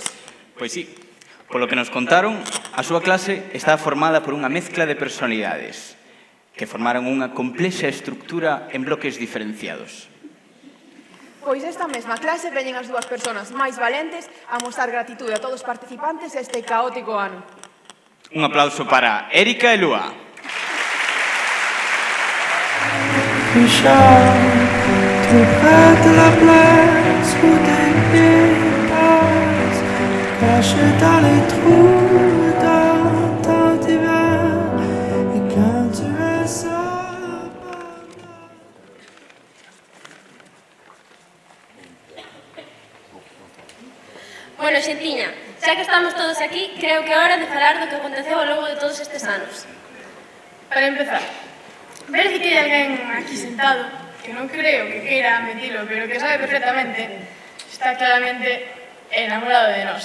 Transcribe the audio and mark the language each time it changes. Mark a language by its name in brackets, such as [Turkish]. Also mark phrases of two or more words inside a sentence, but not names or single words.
[Galician] Pois sí, polo que nos contaron, a súa clase está formada por unha mezcla de personalidades que formaron unha complexa estructura en bloques diferenciados. Pois esta mesma clase veñen as dúas persoas máis valentes a mostrar gratitude a todos os participantes este caótico ano. Un aplauso para Erika e Lua. [French] Tout près de la place où des pieds passent, cachés dans les trous d'un temps d'hiver, et quand tu es seul. [Galician] Bueno, xentiña, xa que estamos todos aquí, creo que é hora de falar do que aconteceu ao longo de todos estes anos. Para empezar, parece que hai alguén aquí sentado que non creo que queira admitilo, pero que sabe perfectamente, está claramente enamorado de nós.